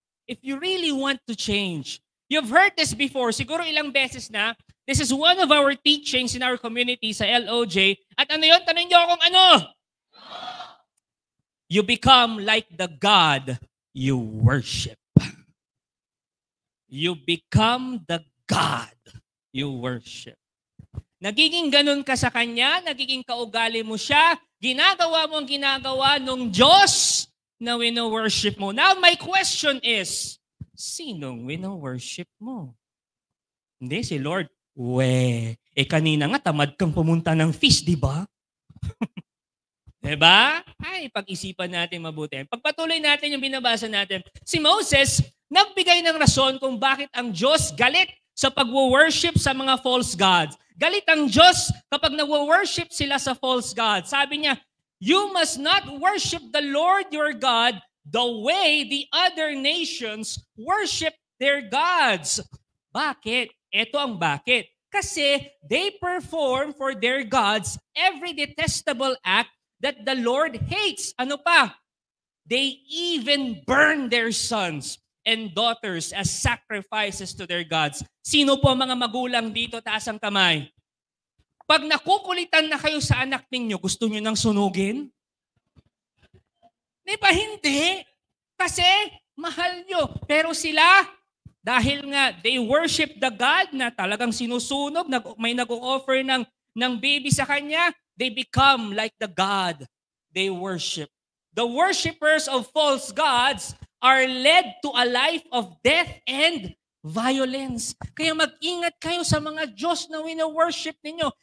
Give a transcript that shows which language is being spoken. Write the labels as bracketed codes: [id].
[en] If you really want to change, you've heard this before, [tl] siguro ilang beses na, [en] this is one of our teachings in our community sa LOJ, [tl] at ano yun? Tanong niyo akong ano? [en] You become like the God you worship. You become the God you worship. [tl] Nagiging ganun ka sa Kanya, nagiging kaugali mo siya, ginagawa mo ang ginagawa ng Diyos na wino-worship mo. [en] Now, my question is, [tl] sinong wino-worship mo? Hindi, si Lord. Kanina nga tamad kang pumunta ng feast, di ba? Diba? Ay, pag-isipan natin mabuti. Pagpatuloy natin yung binabasa natin. Si Moses, nagbigay ng rason kung bakit ang Diyos galit sa pag-worship sa mga false gods. Galit ang Diyos kapag nag-worship sila sa false gods. Sabi niya, [en] you must not worship the Lord your God the way the other nations worship their gods. [tl] Bakit? Ito ang bakit. Kasi [en] they perform for their gods every detestable act that the Lord hates. [tl] Ano pa? [en] They even burn their sons and daughters as sacrifices to their gods. [tl] Sino po ang mga magulang dito? [en] Taas ang kamay. [tl] Pag nakukulitan na kayo sa anak ninyo, gusto nyo nang sunugin? Di ba hindi? Kasi mahal nyo. Pero sila, dahil nga [en] they worship the God [tl] na talagang sinusunog, may nag-o-offer ng baby sa kanya, [en] they become like the God they worship. The worshipers of false gods are led to a life of death and violence. [tl] Kaya mag-ingat kayo sa mga Diyos na wino-worship ninyo.